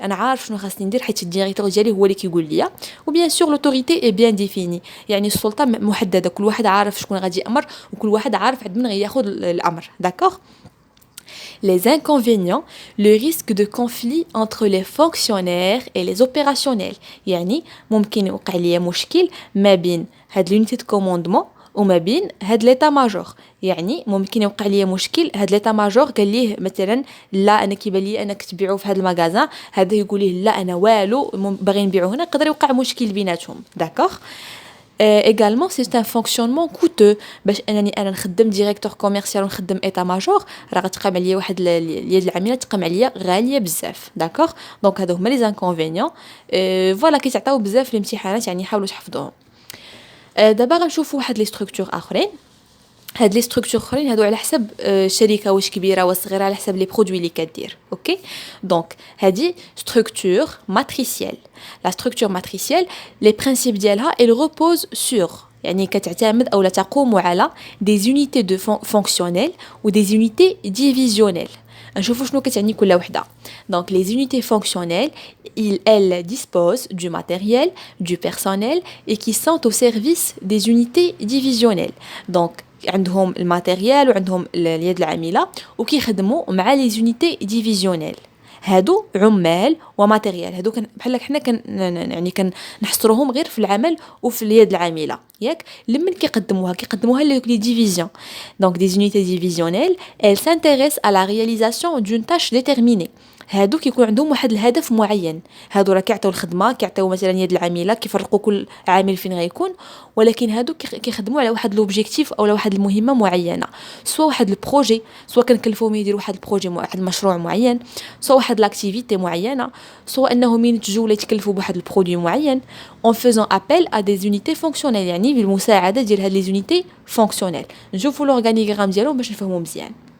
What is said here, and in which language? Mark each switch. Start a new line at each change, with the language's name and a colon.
Arabic: انا عارف شنو خاصني ندير حيت الديريكتور ديالي هو اللي كيقول ليا. وبيان سور لوتوريتي اي بيان ديفيني، يعني السلطه محدده، كل واحد عارف شكون غادي يامر وكل واحد عارف عند من غياخذ الامر. داكوغ.
French: Les inconvénients, le risque de conflit entre les fonctionnaires et les opérationnels.
Arabic: يعني ممكن يوقع لي مشكل ما بين هاد l'unité de commandement وما بين هاد ليتا ماجور. يعني ممكن يوقع لي مشكل، هاد ليتا ماجور قال ليه مثلا لا انا كيبان لي انك تبيعو في هاد المغازان، هذا يقول ليه لا انا والو باغي نبيعو هنا، يقدر يوقع مشكل بيناتهم. داكوغ.
French: également c'est un fonctionnement coûteux.
Arabic: باش انني انا نخدم ديريكتور كوميرسيال ونخدم ايتا ماجور، راه غتقام عليا واحد اليد العامله تقام عليا غاليه بزاف. داكوغ. دونك هادو هما لي انكونفينيون. فوالا كيتعطاو بزاف في الامتحانات، يعني حاولوا تحفظوهم. دابا غنشوفوا واحد لي ستركتور اخرين. هاد لي ستركتور اخرين هادو على حسب الشركه واش كبيره واش صغيره، على حسب لي برودوي اللي كدير. اوكي. دونك هادي ستركتور ماتريسيال. لا ستركتور ماتريسيال لي برينسيپ ديالها
French: il repose sur،
Arabic: يعني كتعتمد او لا تقوم على
French: des unités de fonctionnelles ou des unités divisionnelles.
Arabic: نشوفوا شنو كتعني كل وحده.
French: Donc les unités fonctionnelles, elles disposent du matériel, du personnel et qui sont au service des unités divisionnelles.
Arabic: Donc عندهم الماتيريال وعندهم اليد العامله وكيخدموا مع لي زونيتي ديفيزيونيل. هادو عمال وماتيريال، هادو بحال حنا يعني كنحصروهم غير في العمل وفي اليد العامله، ياك. لمن كيقدموها لي ديفيزيون.
French: دونك دي زونيتي ديفيزيونيل elles s'intéressent à la réalisation d'une tâche déterminée.
Arabic: هادو كيكون عندهم واحد الهدف معين. هادو راه كيعطيو الخدمه، كيعطيو مثلا يد العامله، كيفرقوا كل عامل فين غيكون، ولكن هادو كيخدموا على واحد لوبجيكتيف او على واحد المهمه معينه، سواء واحد البروجي، سواء كنكلفوهم يديروا واحد البروجي، واحد المشروع معين، سواء واحد لاكتيفيتي معينه، سواء انهم ينتجوا ولا يتكلفوا بواحد البرودوي معين
French: en faisant appel à des unités fonctionnelles،
Arabic: يعني بالمساعده ديال هاد لي زونيتي فونكسيونيل. نشوفوا لورغانيغرام ديالهم باش نفهموا مزيان.